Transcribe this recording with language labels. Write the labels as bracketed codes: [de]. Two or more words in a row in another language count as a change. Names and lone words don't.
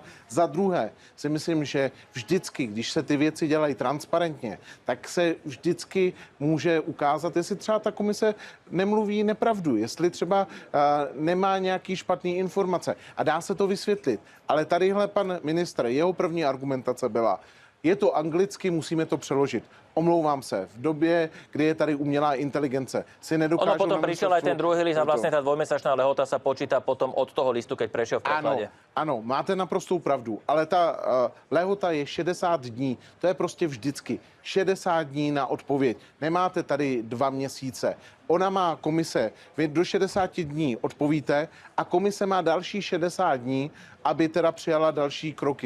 [cs] Za druhé si myslím, že vždycky, když se ty věci dělají transparentně, tak se vždycky může ukázat, jestli třeba ta komise nemluví nepravdu, jestli třeba nemá nějaký špatný informace a dá se to vysvětlit. Ale tadyhle pan ministr, jeho první argumentace byla, je to anglicky, musíme to přeložit. Omlouvám se, v době, kdy je tady umělá inteligence, si nedokážu... [sk] Ono potom prišiel aj ten druhý list a vlastne tá dvojmesačná lehota sa počíta potom od toho listu, keď prešiel v preklade. [cs] Ano, máte naprostou pravdu, ale ta lehota je 60 dní. To je prostě vždycky 60 dní na odpověď. Nemáte tady 2 měsíce. Ona má komise, vy do 60 dní odpovíte a komise má další 60 dní, aby teda přijala další kroky.